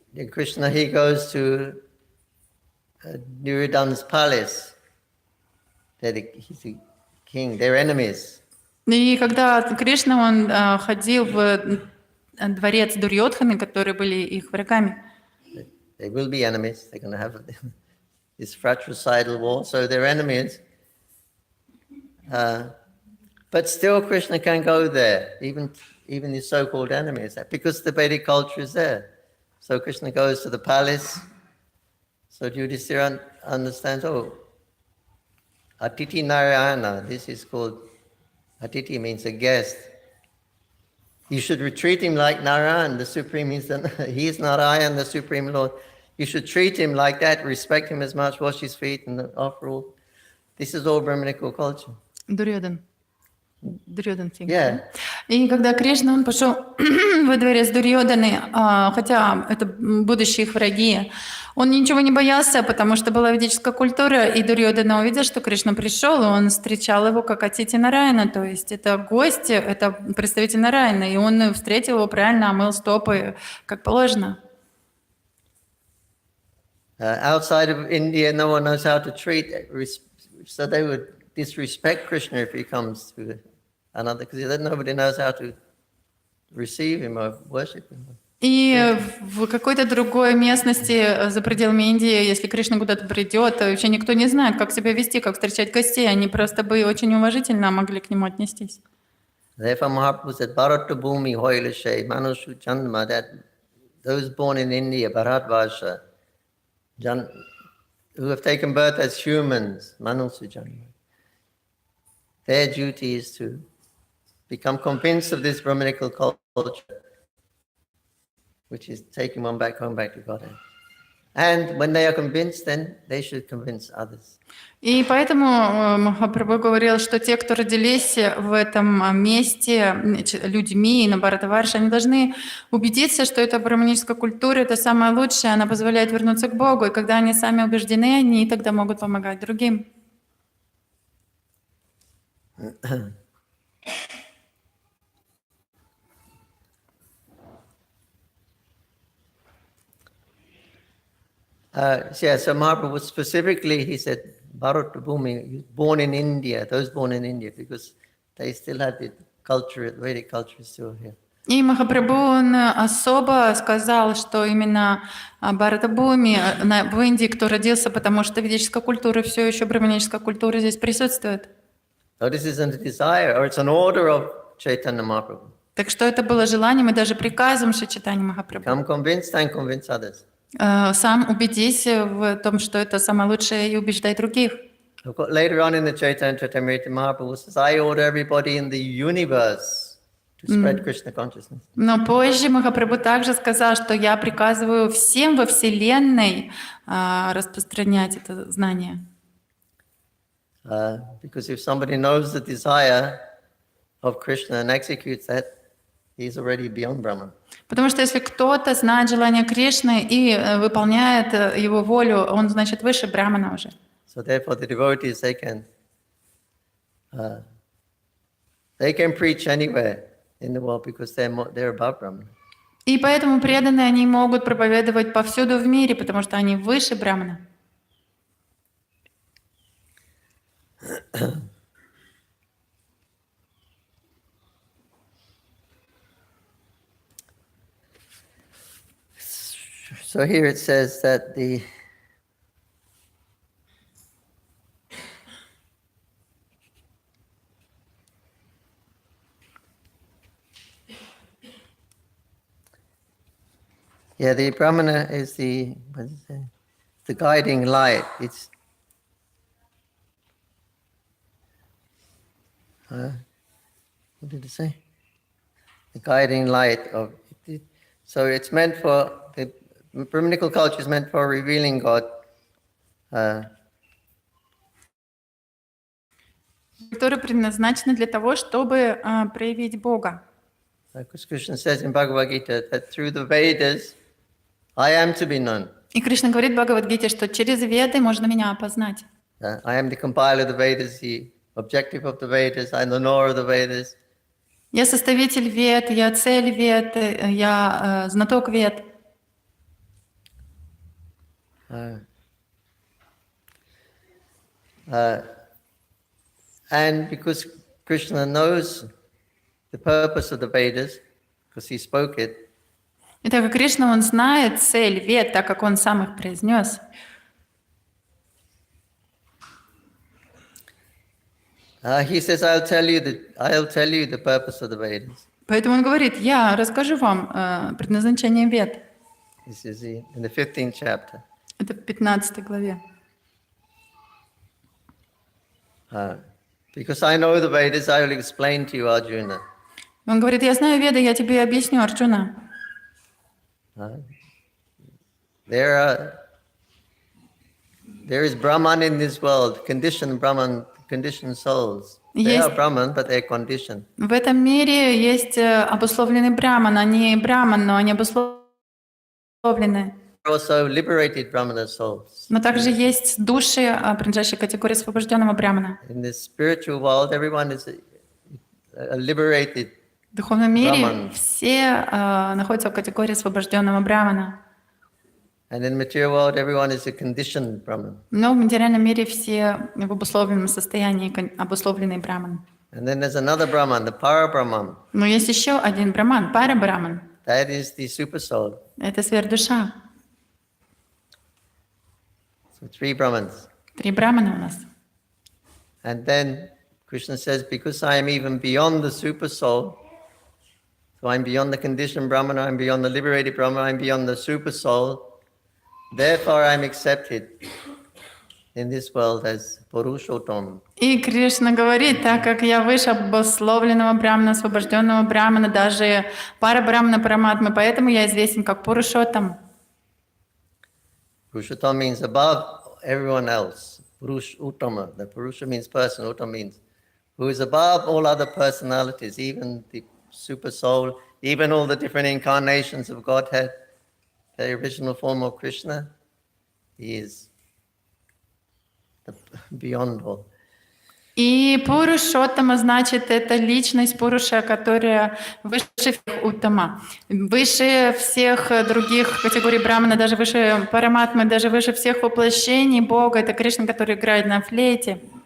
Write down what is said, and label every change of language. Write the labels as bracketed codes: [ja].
[en] Krishna, he goes to Duryodhana's palace. He's the king. They're enemies. [ru] И когда Кришна, он ходил в дворец Дурьодханы, которые были их врагами. [en] They will be enemies. They're going to have this fratricidal war, so they're enemies. But still, Krishna can go there, even the so-called enemies, because the Vedic culture is there. So Krishna goes to the palace. So Yudhishthira understands. Oh, Atiti Narayana. This is called Atiti means a guest. You should treat him like Narayan, the Supreme. He is Narayan, the Supreme Lord. You should treat him like that, respect him as much, wash his feet, and offer all. This is all Brahmanical culture. [ru] Дурьодан. [en] Yeah. [ru] И когда Кришна, он пошел во дворец Дурьоданы, хотя это будущие их враги, он ничего не боялся, потому что была ведическая культура, и Дурьодана увидел, что Кришна пришел, и он встречал его как Атити Нараяна, то есть это гость, это представитель Нараяна, и он встретил его правильно, омыл стопы, как положено. [en] Outside of India, no one knows how to treat, so they would disrespect Krishna if he comes to another, because nobody knows how to receive him or worship him. [ru] И в какой-то другой местности за пределами Индии, если Кришна куда-то придет, вообще никто не знает, как себя вести, как встречать гостей. Они просто бы очень уважительно могли к нему отнестись. [en] Therefore, Mahaprabhu said, [bn] Bharata Bhumi Hoilashe, Manushu Chandama, [en] that those born in India, Bharatvarsha, who have taken birth as humans, Manushu Chandama, their duty is to become convinced of this Brahmanical culture, which is taking one back home, back to Godhead. And when they are convinced, then they should convince others. [ru] И поэтому Махапрабху говорил, что те, кто родились в этом месте людьми на Бхаратварше, они должны убедиться, что эта брахманическая культура — это самая лучшая, она позволяет вернуться к Богу. И когда они сами убеждены, они тогда могут помогать другим. [en] So Mahaprabhu specifically, he said, Bharata Bhumi, born in India, those born in India, because they still had the culture, the Vedic culture is still here. [ru] И Махапрабху он особо сказал, что именно Бхаратабхуми в Индии, кто родился, потому что ведическая культура, все еще браманическая культура здесь присутствует. [en] So this isn't a desire, or it's an order of Chaitanya Mahaprabhu. [ru] Так что это было желанием и даже приказом Шри Чайтаньи Махапрабху. [en] Become convinced and convince others. [ru] Сам убедись в том, что это самое лучшее, и убеждай других. [en] Later on in the Chaitanya Charitamrita, Mahaprabhu says, I order everybody in the universe to spread Krishna consciousness. [ru] Но позже Махапрабху также сказал, что я приказываю всем во Вселенной распространять это знание. [en] Because if somebody knows the desire of Krishna and executes that, he's already beyond Brahman. [ru] Потому что если кто-то знает желание Кришны и выполняет его волю, он, значит, выше Брамана уже. [en] So therefore the devotees, they can preach anywhere in the world because they're above Brahman. [ru] И поэтому преданные, они могут проповедовать повсюду в мире, потому что они выше Брамана. [en] So here it says that the Brahmana is the guiding light. It's what did it say? The guiding light of it. So it's meant for the Brahmanical culture is meant for revealing God. [ru] Культура предназначена для того, чтобы проявить Бога. [en] Because Krishna says in Bhagavad Gita that through the Vedas, I am to be known. [ru] И Кришна говорит в Бхагавад-гите, что через Веды можно меня опознать. [en] I am the compiler of the Vedas, the objective of the Vedas, I am the knower of the Vedas. [ru] Я составитель Вед, я цель Вед, я знаток Вед. [en] And because Krishna knows the purpose of the Vedas, because he spoke it, [ru] И так как Кришна, он знает цель Вед, так как он сам их произнес. [en] He says, I'll tell you the purpose of the Vedas. [ru] Поэтому он говорит, я расскажу вам предназначение Вед. [en] This is in the 15th chapter. [ru] Это в 15 главе. [en] Because I know the Vedas, I will explain to you, Arjuna. [ru] Он говорит, я знаю Веды, я тебе объясню, Арджуна. [en] There is Brahman in this world, conditioned Brahman, conditioned souls. They are Brahman, but they're conditioned. [ru] В этом мире есть обусловленный Браман, они Браман, но они обусловлены. [en] Also liberated Brahmana souls. [ru] Но также есть души, принадлежащие категории освобожденного Брамана. [en] In the spiritual world, everyone is a liberated [ru] В духовном мире [en] Brahman. [ru] все находятся в категории освобожденного Брамана. [en] And in the material world, everyone is a conditioned Brahman. [ru] Но в материальном мире все в обусловленном состоянии, обусловленный Браман. [en] And then there's another Brahman, the Para-Brahman. [ru] Но есть еще один Браман, Пара-Браман. [en] That is the super soul. [ru] Это сверхдуша. [en] So 3 Brahmans. [ru] 3 Брамана у нас. [en] And then Krishna says, because I am even beyond the super soul, so I'm beyond the conditioned Brahmana, I'm beyond the liberated Brahmana, I'm beyond the super soul, therefore I'm accepted in this world as Purushottam. [ru] И Кришна говорит, так как я выше обусловленного Брамана, освобожденного Брамана, даже пара Брамана Параматмы, поэтому я известен как Пурушоттам. [en] Purushottam means above everyone else. Purush Uttama. The Purusha means person, Uttama means who is above all other personalities, even the super soul, even all the different incarnations of Godhead, the original form of Krishna. He is beyond all. [ru] И Пурушоттама значит, это личность Пуруша, которая выше всех Уттама, выше всех других категорий Брамана, даже выше Параматмы, даже выше всех воплощений Бога. Это Кришна, который играет на флейте.